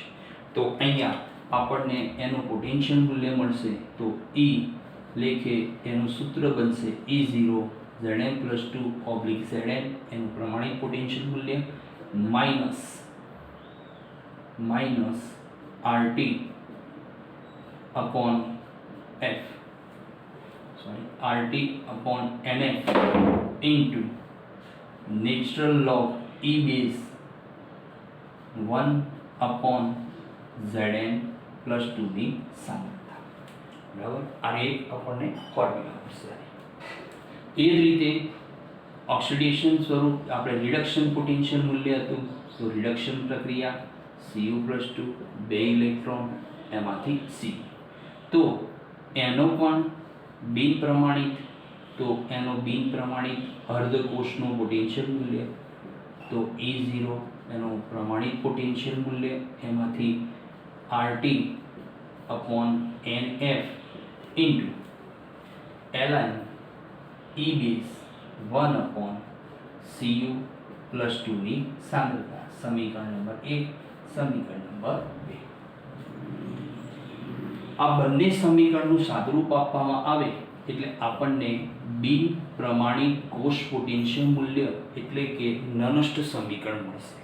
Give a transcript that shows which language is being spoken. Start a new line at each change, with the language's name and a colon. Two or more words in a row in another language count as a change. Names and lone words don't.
Gujarati: તો અહીંયા આપણને એનું પોટેન્શિયલ મૂલ્ય મળશે તો E લેખે એનું સૂત્ર બનશે E0 Zn પ્લસ 2 ઓબ્લિક Zn એનું પ્રમાણિત પોટેન્શિયલ મૂલ્ય
English: માઇનસ RT upon F RT upon NF into natural log E base 1 upon Zn પ્લસ 2
Gujarati: ની સાંદ્રતા. બરાબર, આ એક આપણને ફોર્મ્યુલા મળશે. એ જ રીતે ઓક્સિડેશન સ્વરૂપ આપણે રિડક્શન પોટેન્શિયલ મૂલ્ય હતું તો રિડક્શન પ્રક્રિયા Cu પ્લસ 2 બે ઇલેક્ટ્રોન એમાંથી C. તો એનો પણ બિન પ્રમાણિત અર્ધકોષનું પોટેન્શિયલ મૂલ્ય તો E0 એનું પ્રમાણિત પોટેન્શિયલ મૂલ્ય એમાંથી
English: RT upon NF into ln E base 1 upon Cu
Gujarati: પ્લસ 2 ની સાંદ્રતા. સમીકરણ નંબર 1, સમીકરણ નંબર 2. આ બંને સમીકરણનું સાદુરૂપ આપવામાં આવે એટલે આપણને બિન પ્રમાણિત કોષ પોટેન્શિયલ મૂલ્ય એટલે કે નનષ્ટ સમીકરણ મળશે.